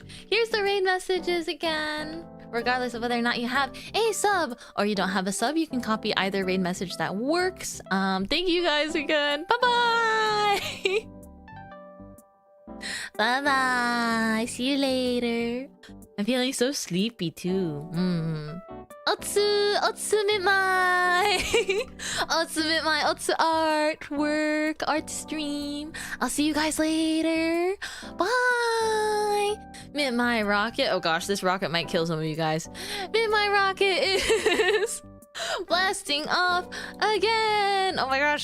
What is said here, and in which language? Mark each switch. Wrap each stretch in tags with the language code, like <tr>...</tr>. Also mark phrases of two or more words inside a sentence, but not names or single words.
<en>Here's the raid messages again. Regardless of whether or not you have a sub or you don't have a sub, you can copy either raid message that works. Thank you guys again. Bye-bye. Bye-bye. See you later. I'm feeling so sleepy too. Otsu Mintmai. Otsu Mintmai. Otsu artwork. Art stream. I'll see you guys later. Bye. Mintmai rocket. Oh gosh, this rocket might kill some of you guys. Mintmai rocket is blasting off again. Oh my gosh.</en>